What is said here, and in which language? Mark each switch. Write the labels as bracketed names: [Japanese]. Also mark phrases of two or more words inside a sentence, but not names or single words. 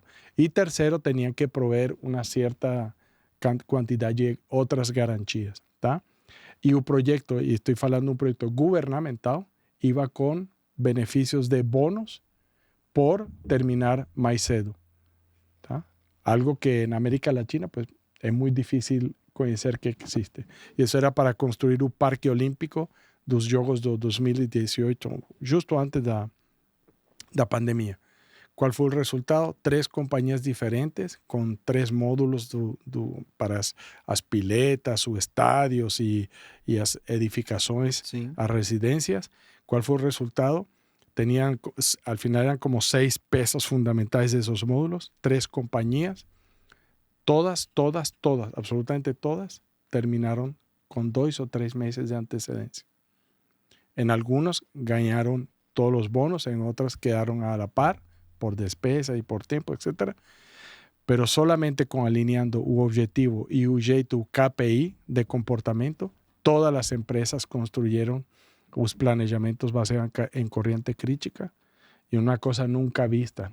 [Portuguese] E terceiro, tinham que prover uma certa quantidade de outras garantias. Tá? E o projeto, e estou falando de um projeto governamental, iba com benefícios de bônus por terminar mais cedo. Tá? [Spanish] algo que en América Latina pues es muy difícil conhecer que existe. [Portuguese] E isso era para construir o Parque Olímpico dos Jogos do 2018, justo antes da pandemia. Qual foi o resultado? 3 companhias diferentes, com 3 módulos para as piletas, os estádios e as edificações, Sim. as residências. Qual foi o resultado? [Spanish] Al final eran como [Portuguese] 6 peças fundamentais desses módulos, 3 companhias. [Spanish] Todas, absolutamente todas, terminaron con 2 o 3 meses de antecedencia. En algunos ganaron todos los bonos, en otras quedaron a la par por despesa y por tiempo, etc. Pero solamente con alineando un objetivo y un jeito KPI de comportamiento, todas las empresas construyeron los planejamientos basados en corriente crítica y una cosa nunca vista.